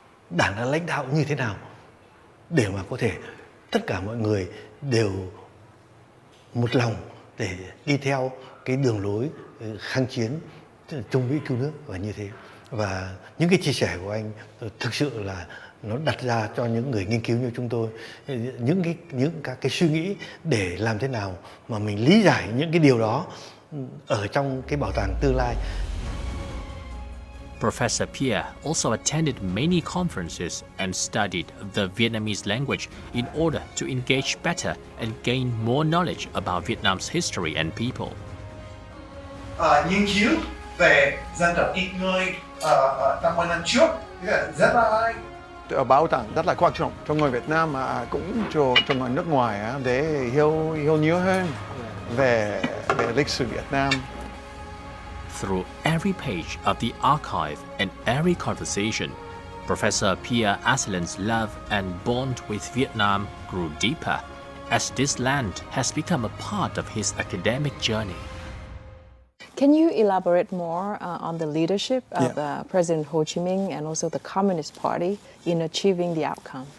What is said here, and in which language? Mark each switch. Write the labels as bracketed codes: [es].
[vi] Đảng đã lãnh đạo như thế nào để mà có thể tất cả mọi người đều một lòng để đi theo cái đường lối kháng chiến, Trung Mỹ cứu nước và như thế. Và những cái chia sẻ của anh thực sự là nó đặt ra cho những người nghiên cứu như chúng tôi những các cái suy nghĩ để làm thế nào mà mình lý giải những cái điều đó ở trong cái bảo tàng tương lai. [en] Professor Pierre also attended many conferences and studied the Vietnamese language in order to engage better and gain more knowledge about Vietnam's history and people. [vi] Nghiên cứu về dân tộc ít người ở 50 năm trước rất là bảo tàng rất là quan trọng cho người Việt Nam mà cũng cho người nước ngoài để hiểu nhiều hơn về lịch sử Việt Nam. [en] Through every page of the archive and every conversation, Professor Pierre Asselin's love and bond with Vietnam grew deeper, as this land has become a part of his academic journey. Can you elaborate more on the leadership of President Ho Chi Minh and also the Communist Party in achieving the outcome?